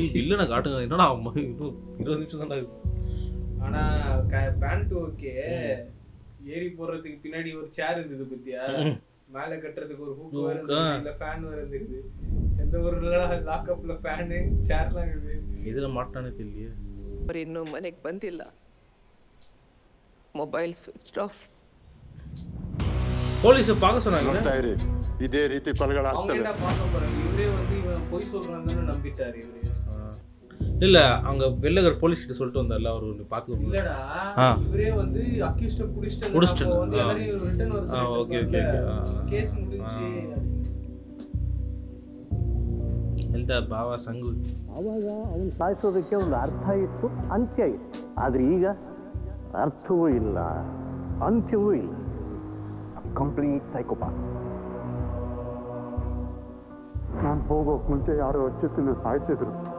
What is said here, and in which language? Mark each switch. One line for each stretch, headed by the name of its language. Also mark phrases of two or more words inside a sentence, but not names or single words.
Tamil: இல்லைண்ணா காட்டுங்க, என்னடா இன்னும் 20 நிமிஷம் தான் ஆகுது. ஆனா பேண்ட் ஓகே, ஏறி போடுறதுக்கு பின்னாடி ஒரு சேர் இருந்தது பத்தியா, மேல கட்டுறதுக்கு ஒரு ஹூக் வருது, ஃபேன் வருது. எந்த ஒரு லாக்அப்ல ஃபேனு சேர்லாம் இருக்குது.
Kannada: ಇದೆಲ್ಲ ಮಾತಾನೆ ತಿಳಿಯೇ. ಅವ್ರು ಇನ್ನೂ ಮನೆಗೆ ಬಂದಿಲ್ಲ.
English: mobile switch off.
Tamil: போலீஸை பார்க்க சொன்னாங்க.
Kannada: ನೋಡ್ತಾ ಇರಿ, ಇದೇ ರೀತಿ
Tamil: அவங்க
Kannada: ಕೊಲೆಗಳಾಗ್ತವೆ.
Tamil: என்ன பார்க்க போறாங்க? இவரே வந்து இவன் பொய் சொல்றான்னு நம்பிட்டாரு இவரு. இல்லை அவங்க வெளில போலீஸ் கிட்ட சொல்லிட்டு வந்தார்ல, அவர் பார்த்துக்கோங்க. இல்லடா, இவரே வந்து அக்யூஸ்ட புடிச்சிட்டு வந்து எல்லாரையும் ரிட்டர்ன் வர சொல்லி.
English: okay okay okay.
Tamil: கேஸ் முடிஞ்சி
Kannada: ಎಂತ ಭಾವ ಸಂಗು. ಆವಾಗ ಅವನು ಸಾಯಿಸೋದಕ್ಕೆ ಒಂದು ಅರ್ಥ ಇತ್ತು, ಅಂತ್ಯ ಇತ್ತು. ಆದರೆ ಈಗ ಅರ್ಥವೂ ಇಲ್ಲ, ಅಂತ್ಯವೂ ಇಲ್ಲ.
English: complete psychopath.
Kannada: ನಾನು ಹೋಗೋಕೆ ಮುಂಚೆ ಯಾರೋ ಅಚ್ಚುತ್ತಿನ ಸಾಯಿಸಿದ್ರು.